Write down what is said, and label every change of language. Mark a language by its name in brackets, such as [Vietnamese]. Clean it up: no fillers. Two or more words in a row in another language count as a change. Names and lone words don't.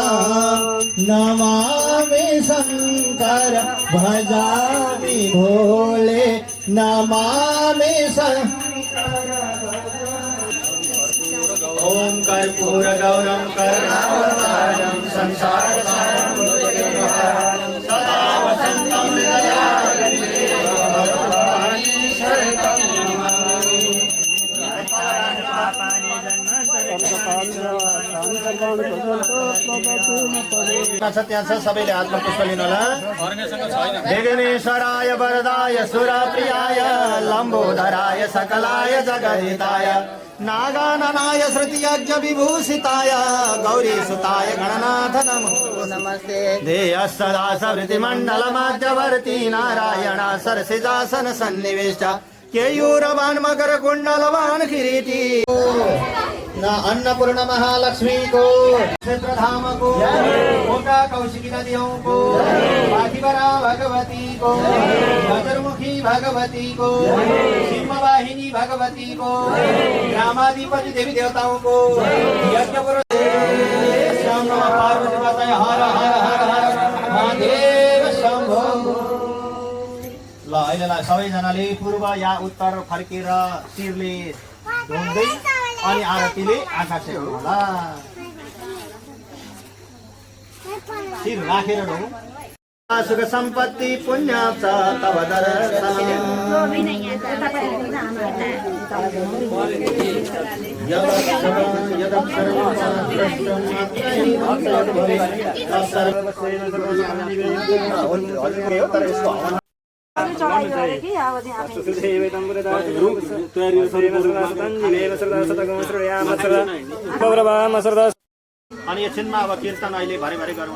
[Sanskrit] नमामि शंकर भजामि भोले नमामि ओम कर्पूर गौरम करुणावतारम संसार सारम भुजगेन्द्रहारम सदा वसंतम हृदयारविन्दे भगवानी शरणं नमामि। [Nepali] त्यहाँ छ सबैले हातमा पुष्प लिनु होला। [Sanskrit] विघ्नेश्वराय वरदाय सुरप्रियाय लम्बोदराय सकलाय जगदिताय नागाननाय श्रुतियज्ञ विभूषिताय गौरीसुताय गणनाथ नमो नमस्ते। देयः सदा सवृतिमण्डलमध्यवर्ती नारायण सरसिजासन सन्निविष्ट केयूरवान् मकरकुण्डलवान् किरीटी न [Hindi] अन्नपूर्ण महालक्ष्मी को क्षेत्रधाम को मोटा कौशिकी नदियों को बागीबरा भगवती को गजरमुखी भगवती को सिंहवाहिनी भगवती को ग्रामाधिपति देवी देवताओं को यज्ञ शंभो पार्वती माता हर हर हर हर महादेव शंभो। [Nepali] ल अहिलेलाई सबैजनाले पूर्व या उत्तर फर्केर शिरले ढोल्दै अनि आरतीले आँखा सेक्नु होला। शिर राखेर ढोल्नु। सुख सम्पत्ति पुण्य छ तव दर्शन अनि एकछिनमा अब कीर्तन अहिले भरे भरे गरौँ।